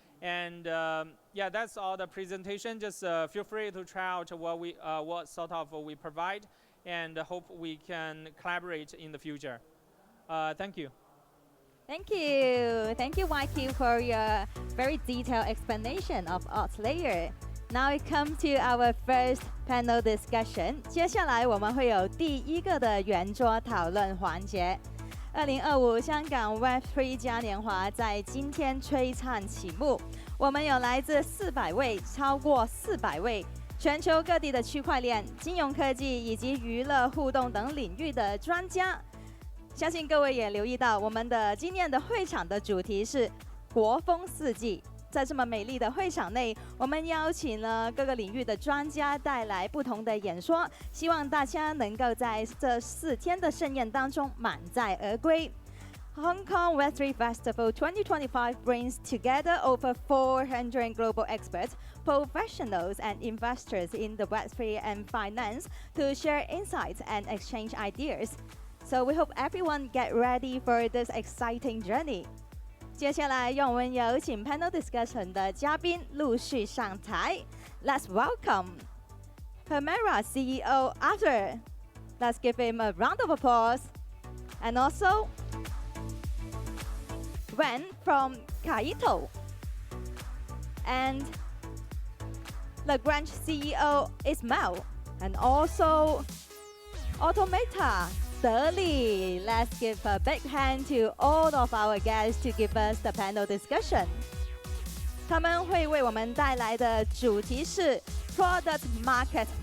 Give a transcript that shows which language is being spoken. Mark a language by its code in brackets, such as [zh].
[en] And yeah, that's all the presentation. Just feel free to try out what sort of we provide, and hope we can collaborate in the future. Thank you. Thank you. Thank you, YQ, for your very detailed explanation of AltLayer. Now we come to our first panel discussion. [zh] 接下来我们会有第一个的圆桌讨论环节。 2025香港 Web3 嘉年华在今天璀璨启幕。我们有来自400位，超过400位。全球各地的区块链、金融科技以及娱乐互动等领域的专家，相信各位也留意到，我们的今年的会场的主题是国风四季。在这么美丽的会场内，我们邀请了各个领域的专家带来不同的演说，希望大家能够在这4天的盛宴当中满载而归。 [en] Hong Kong Web3 Festival 2025 brings together over 400 global experts, professionals, and investors in the Web3 and finance to share insights and exchange ideas. So we hope everyone get ready for this exciting journey. [zh] 接下来，让我们有请 panel discussion 的嘉宾陆续上台。 [en] Let's welcome Permera CEO Arthur. Let's give him a round of applause. And also Wen from Kaito. And Lagrange CEO Ismail. And also Automata德利. Let's give a big hand to all of our guests to give us the panel discussion. [zh] 他们会为我们带来的主题是 Product Market